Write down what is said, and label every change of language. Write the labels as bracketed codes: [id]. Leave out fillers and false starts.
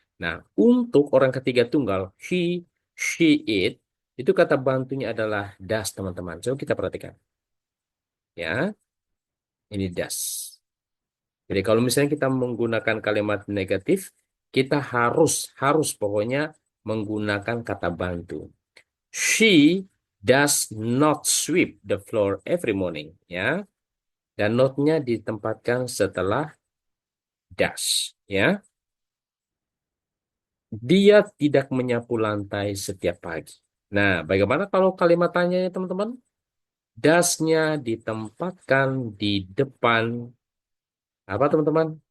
[id] Nah, untuk orang ketiga tunggal, he, she, it, itu kata bantunya adalah does, teman-teman. Coba kita perhatikan. Ya, ini does. Jadi kalau misalnya kita menggunakan kalimat negatif, kita harus pokoknya menggunakan kata bantu. [en] She does not sweep the floor every morning, ya. [id] Dan not-nya ditempatkan setelah does, ya. Dia tidak menyapu lantai setiap pagi. Nah, bagaimana kalau kalimat tanya ya, teman-teman? Does-nya ditempatkan di depan apa, teman-teman?